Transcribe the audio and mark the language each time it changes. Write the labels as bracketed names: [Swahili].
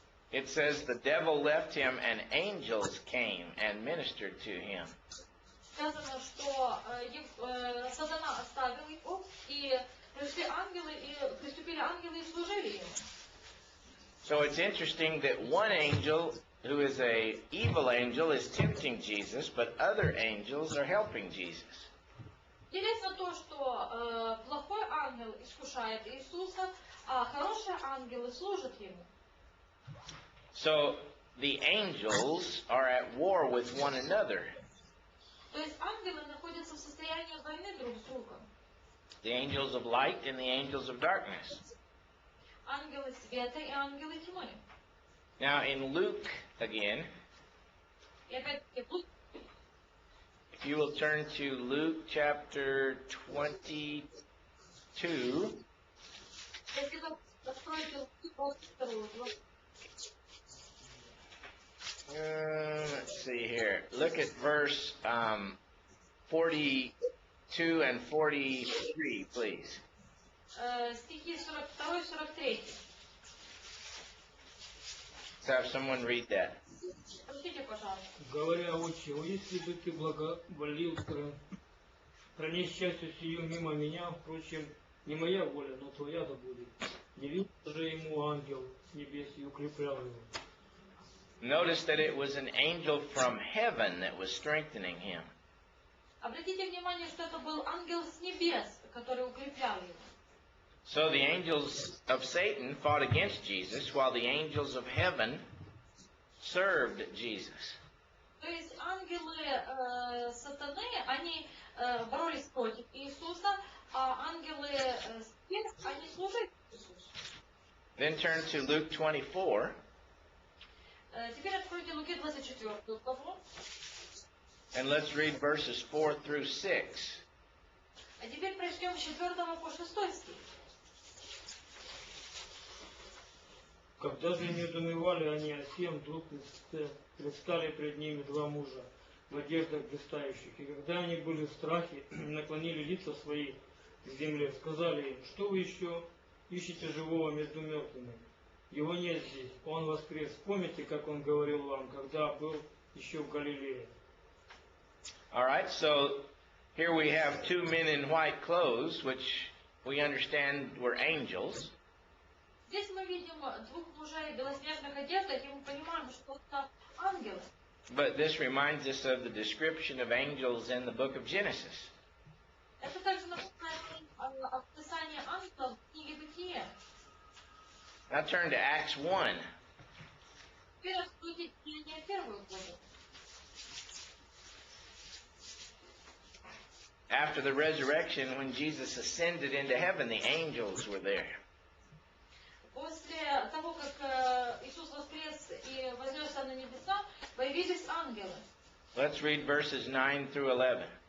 [English] It says, the devil left him and angels came and ministered to him. [Russian] Сказано, что Сатана оставил его, и пришли ангелы, и приступили ангелы и служили ему. [English] So it's interesting that one angel, who is an evil angel, is tempting Jesus, but other angels are helping Jesus. [Russian] Интересно то, что плохой ангел искушает Иисуса, а хорошие ангелы служат ему. [English] So the angels are at war with one another. [Russian] То есть ангелы находятся в состоянии войны друг с другом. [English] The angels of light and the angels of darkness. [Russian] Ангелы света и ангелы тьмы. [English] Now in Luke again, [Russian] И опять-таки, [English] if you will turn to Luke chapter 22. [Russian] если вы откроете 22 главу, [English] Let's see here. Look at verse 42 and 43, please. [Russian] стихи 42 и 43. [English] Let's have someone read that. [Russian] Прочтите, пожалуйста. Говоря, отче, если бы ты благоволил пронес счастье сию мимо меня, впрочем, не моя воля, но твоя да будет. Явился же ему ангел с небес и укреплял его. [English] Notice that it was an angel from heaven that was strengthening him. [Russian] Обратите внимание, что это был ангел с небес, который укреплял его. [English] So the angels of Satan fought against Jesus, while the angels of heaven served Jesus. [Russian] То есть ангелы сатаны, они боролись против Иисуса, а ангелы с небес, они служили Иисусу. [English] Then turn to Luke 24. [Russian] Теперь откройте Луки 24 главу. [English] And let's read verses 4 through 6. [Russian] А теперь прочтем с 4 по 6 стих. Когда же недоумевали они о сем, вдруг предстали пред ними два мужа в одеждах блистающих. И когда они были в страхе, наклонили лица свои, к земле, сказали им: что вы еще ищете живого между мертвыми? Его нет здесь, он воскрес. Помните, как он говорил вам, когда был еще в Галилее? [English] All right, so here we have two men in white clothes, which we understand were angels. [Russian] Здесь мы видим двух мужей в белоснежных одеждах, и мы понимаем, что это ангелы. [English] But this reminds us of the description of angels in the book of Genesis. [Russian] Это также напоминает описание ангелов в книге Бытия. [English] Now turn to Acts 1. [Russian] Теперь раскрутите Деяния первую главу. [English] After the resurrection, when Jesus ascended into heaven, the angels were there. [Russian] После того, как Иисус воскрес и вознесся на небеса, появились ангелы. [English] Let's read verses 9 through 11.